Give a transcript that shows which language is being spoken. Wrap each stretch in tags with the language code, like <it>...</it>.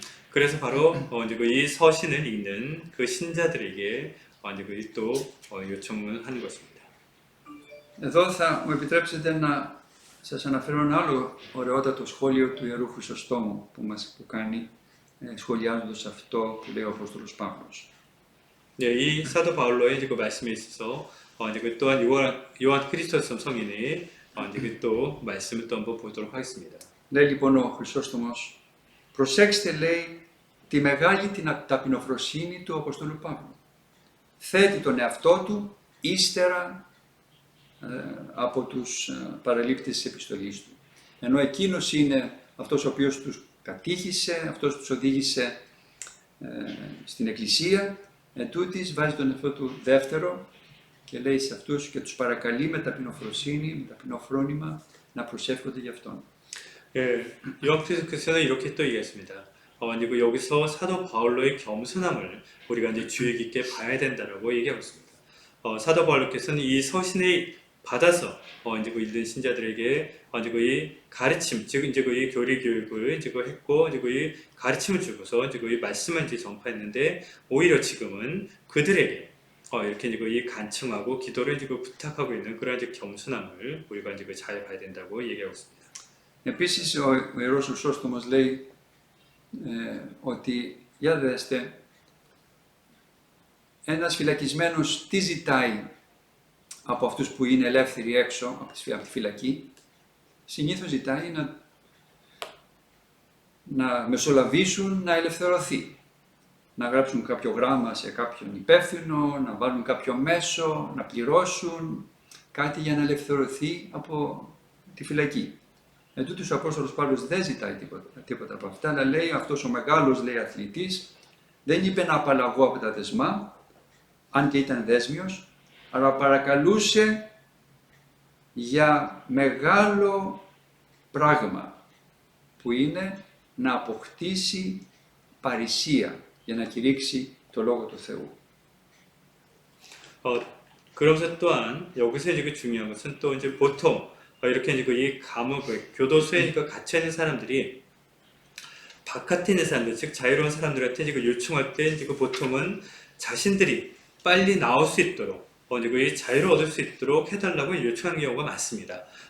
<ko>그래서 바로 이제 이 서신을 읽는 그 신자들에게 이제 또 요청을 하는 것입니다.</ko> <el>Εδώ θα μου επιτρέψετε να σας αναφέρω ένα άλλο ωραιότατο σχόλιο του Ιερού Χρυσοστόμου που κάνει σχολιάζοντας αυτό που λέει ο Απόστολος Παύλος.</el> <ko>네, 이 사도 바울로의 이제 그 말씀에 있어서 이제 그 또한 요한 크리스토스 성인의 이제 또 말씀을 또 한번 보도록 하겠습니다.</ko> <el>Λέει λοιπόν ο Χρυσόστομος, προσέξτε λέει τη μεγάλη ταπεινοφροσύνη του Αποστόλου Παύλου. Θέτει τον εαυτό του ύστερα από τους παραλήπτες της επιστολής του. Ενώ εκείνος είναι αυτός ο οποίος τους κατήχησε, αυτός τους οδήγησε στην εκκλησία, ετούτοις βάζει τον εαυτό του δεύτερο και λέει σε αυτούς και τους παρακαλεί με ταπεινοφροσύνη, με ταπεινό φρόνημα να προσεύχονται για αυτόν.</el> <ko>예, 요한계시록에서는 이렇게 또 얘기했습니다. 이제 여기서 사도 바울로의 겸손함을 우리가 이제 주의 깊게 봐야 된다라고 얘기하고 있습니다. 사도 바울께서는 이 서신을 받아서 이제 읽는 신자들에게 이제 이 가르침, 즉 이제 이 교리 교육을 이제 했고 이제 이 가르침을 주고서 이제 이 말씀을 이제 전파했는데 오히려 지금은 그들에게 이렇게 이제 이 간청하고 기도를 이제 부탁하고 있는 그런 이제 겸손함을 우리가 이제 잘 봐야 된다고 얘기하고 있습니다.</ko> <el>Επίσης ο Ιερός Χρυσόστομος λέει ότι, για δέστε, ένας φυλακισμένος τι ζητάει από αυτούς που είναι ελεύθεροι έξω από τη φυλακή? Συνήθως ζητάει να μεσολαβήσουν, να ελευθερωθεί. Να γράψουν κάποιο γράμμα σε κάποιον υπεύθυνο, να βάλουν κάποιο μέσο, να πληρώσουν κάτι για να ελευθερωθεί από τη φυλακή. Ετούτοις ο Απόστολος Παύλος δεν ζητάει τίποτα από αυτά, αλλά λέει αυτός ο μεγάλος, λέει, αθλητής δεν είπε να απαλλαγώ από τα δεσμά, αν και ήταν δέσμιος, αλλά παρακαλούσε για μεγάλο πράγμα που είναι να αποκτήσει παρησία για να κηρύξει το Λόγο του Θεού.</el> <ko>그러면서 또한 여기서 이제 중요한 것은 또 이제 보통 이렇게 이제 이 감옥, 교도소에 갇혀 있는 사람들이 바깥에 있는 사람들, 즉 자유로운 사람들한테 이제 요청할 때 이제 보통은 자신들이 빨리 나올 수 있도록 이제 이 자유를 얻을 수 있도록 해달라고 요청하는 경우가 많습니다.</ko>